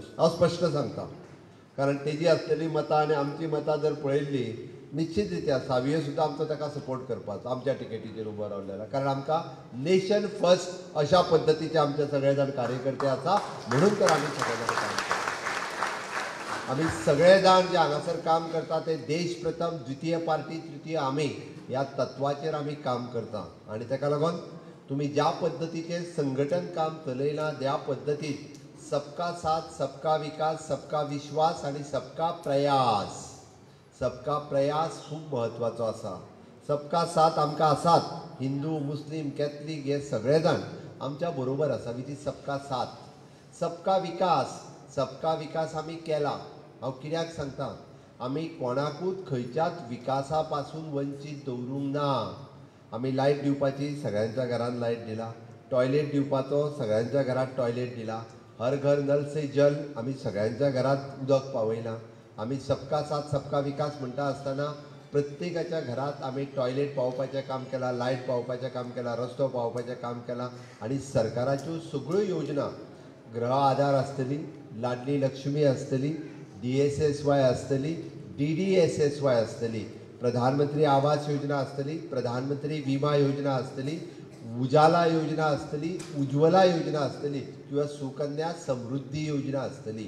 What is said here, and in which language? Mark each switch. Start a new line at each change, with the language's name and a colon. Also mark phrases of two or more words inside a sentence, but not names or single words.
Konkani: हांव स्पश्ट सांगता, कारण तेजी आसलेली मतां आनी आमची मतां जर पळयल्ली निश्चित रित्या सावियो सुद्दां आमचो ताका सपोर्ट करपाचो आमच्या तिकेटीचेर उबो रावलेला, कारण आमकां
English: nation first
Konkani: अशा पद्दतीचे आमचे सगळे जाण कार्यकर्ते आसा, म्हणून तर आमी सगळे जाण काम करता। आमी सगळे जाण जे हांगासर काम करता ते देश प्रथम, द्वितीय पार्टी, तृतीय आमी ह्या तत्वाचेर आमी काम करता। आणि ताका लागून तुम्ही ज्या पद्धतीचे संघटन काम चलयलां, ज्या पद्धतीत
Hindi: सबका साथ, सबका विकास, सबका विश्वास
Konkani: आणि
Hindi: सबका प्रयास, सबका प्रयास
Konkani: खूब महत्वाचो आसा।
Hindi: सबका साथ
Konkani: आमकां आसात, हिंदू मुस्लीम कॅथलीक हे सगळे जाण आमच्या बरोबर आसा, विथ
Hindi: सबका साथ। सबका विकास, सबका विकास
Konkani: आमी केला। हांव कित्याक सांगता, आमी कोणाकूच खंयच्याच विकासा पासून वंचीत दवरूंक ना। आमी लायट दिवपाची सगळ्यांच्या घरांत लायट दिला, टॉयलेट दिवपाचो सगळ्यांच्या घरात टॉयलेट दिला, हर घर नल से जल आमी सगळ्यांच्या घरात उदक पावयलां। आमी
Hindi: सबका साथ सबका विकास
Konkani: म्हणटा आसतना प्रत्येकाच्या घरात आमी टॉयलेट पावोवपाचें काम केलां, लायट पावोवपाचें काम केलां, रस्तो पावोवपाचें काम केलां। आणि सरकाराच्यो सगळ्यो योजना, गृह आधार आसतली, लाडली लक्ष्मी आसतली, DSSY आसतली, DDSSY आसतली, प्रधानमंत्री आवास योजना आसतली, प्रधानमंत्री विमा योजना आसतली, उजाला योजना आसतली, उज्ज्वला योजना आसतली, किंवा सुकन्या समृद्धी योजना आसतली।